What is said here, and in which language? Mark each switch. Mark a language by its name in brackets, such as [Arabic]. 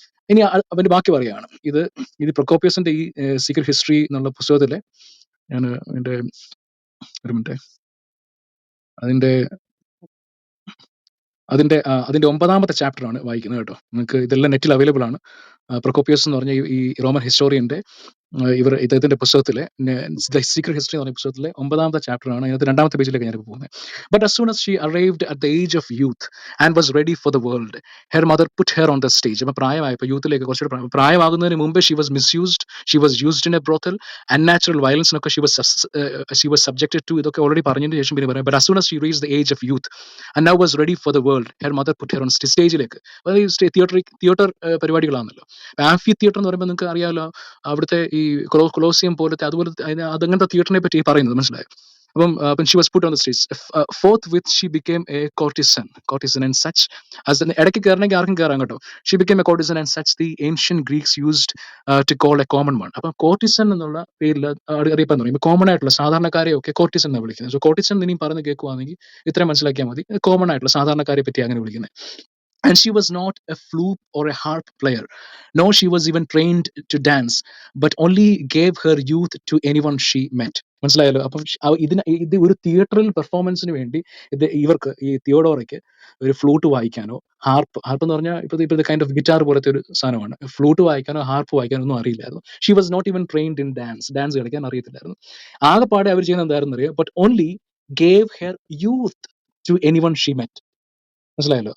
[Malayalam] ഇനി അവന്റെ ബാക്കി പറയുകയാണ്. ഇത് പ്രൊക്കോപ്പിയസിന്റെ ഈ സീക്രട്ട് ഹിസ്റ്ററി എന്നുള്ള പുസ്തകത്തിലെ, ഞാൻ അതിന്റെ ഒരു മിനിറ്റ്, അതിന്റെ 9ാമത്തെ ചാപ്റ്റർ ആണ് വായിക്കുന്നത് കേട്ടോ. നിങ്ങൾക്ക് ഇതെല്ലാം നെറ്റിൽ അവൈലബിൾ ആണ്. പ്രൊക്കോപ്പിയസ് എന്ന് പറഞ്ഞ ഈ റോമൻ ഹിസ്റ്റോറിയന്റെ ഇദ്ദേഹത്തിന്റെ പുസ്തകത്തിലെ സീക്രട്ട് ഹിസ്റ്ററി എന്ന് പറഞ്ഞ പുസ്തകത്തിലെ 9ാമത്തെ ചാപ്റ്റർ ആണ്. അതിനകത്ത് 2ാമത്തെ പേജിലേക്ക് ഞാൻ പോകുന്നത്. [English] But as soon as she arrived at the age of youth and was ready for the world, her mother put her on the stage. [Malayalam] അപ്പൊ പ്രായമായപ്പോൾ, യൂത്തിലേക്ക് കുറച്ചുകൂടെ പ്രായമാകുന്നതിന് മുമ്പേ [English] she was misused, she was used in a brothel, unnatural violence [Malayalam] എന്നൊക്കെ [English] she was subjected to. [Malayalam] ഇതൊക്കെ already പറഞ്ഞതിന് ശേഷം പിന്നെ പറയാം. [English] But as soon as she reached the age of youth and now was ready for the world, her mother put her on [Malayalam] സ്റ്റേജിലേക്ക്. Theatre പരിപാടികളാണല്ലോ. Amphi theatre എന്ന് പറയുമ്പോൾ നിങ്ങൾക്ക് അറിയാമല്ലോ, അവിടുത്തെ ഈ കൊളോസിയം പോലത്തെ അതുപോലത്തെ അതങ്ങനത്തെ തിയേറ്ററിനെ പറ്റി പറയുന്നത്, മനസ്സിലായോ? [English] അപ്പം she was put on the stage. Forthwith she became a courtesan and such as [Malayalam] ഇടയ്ക്ക് കയറണമെങ്കിൽ ആർക്കും കയറാം കേട്ടോ. [English] She became a courtesan and such the ancient Greeks used to call a common one. [Malayalam] അപ്പം കോർട്ടിസൺ എന്നുള്ള പേരിൽ അറിയപ്പെടാൻ തുടങ്ങി. കോമൺ ആയിട്ടുള്ള സാധാരണക്കാരെയൊക്കെ കോർട്ടിസൺ എന്നാണ് വിളിക്കുന്നത്. സോ കോർട്ടിസൺ ഇനിയും പറഞ്ഞ് കേൾക്കുവാണെങ്കിൽ ഇത്രയും മനസ്സിലാക്കിയാൽ മതി. കോമൺ ആയിട്ടുള്ള സാധാരണക്കാരെ പറ്റി അങ്ങനെ വിളിക്കുന്നത്. [English] And she was not a flute or a harp player. No, she was even trained to dance, but only gave her youth to anyone she met. [Malayalam] മനസ്സിലായല്ലോ? അപ്പം ഇത് ഒരു തിയേറ്ററിൽ പെർഫോമൻസിന് വേണ്ടി ഇവർക്ക്, ഈ തിയോഡോറയ്ക്ക്, ഒരു ഫ്ലൂട്ട് വായിക്കാനോ ഹാർപ്പ് എന്ന് പറഞ്ഞാൽ ഇപ്പോഴത്തെ കൈൻഡ് ഓഫ് ഗിറ്റാർ പോലത്തെ ഒരു സാധനമാണ്. ഫ്ലൂട്ട് വായിക്കാനോ ഹാർപ്പ് വായിക്കാനോ ഒന്നും അറിയില്ലായിരുന്നു. [English] she was not even trained in dance [Malayalam] കളിക്കാൻ അറിയത്തില്ലായിരുന്നു. ആകെപ്പാടെ അവർ ചെയ്യുന്നത് എന്തായിരുന്നു അറിയാം? [English] But only gave her youth to anyone she met. [Malayalam] മനസ്സിലായല്ലോ?